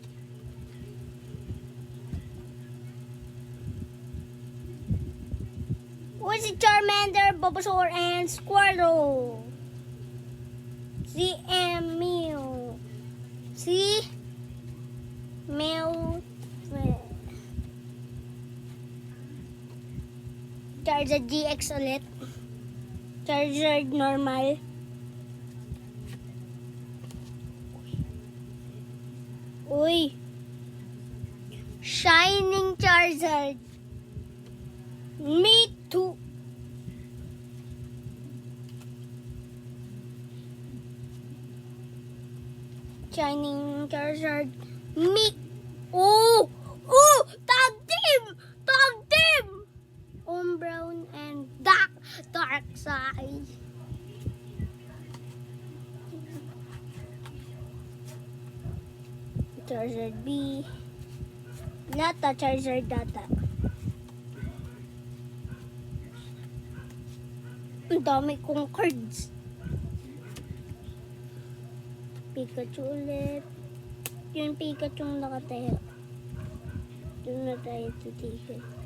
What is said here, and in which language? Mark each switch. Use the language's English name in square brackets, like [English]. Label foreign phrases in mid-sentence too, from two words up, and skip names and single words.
[English] What's si Charmander, Bulbasaur, and Squirtle? [Filipino] Si Mew. Si Mew. Charizard GX ulit. Charizard normal. Uy. [English] Shining Charizard. Me too. Shining Charizard. Me. Oh! Oh! Tag team! Tag team! Brown and dark side. Charizard B. [Filipino] Lata, Charizard data. Ang dami kong cards. Pikachu ulit. Yung Pikachu nakatayo. Doon na tayo titigil.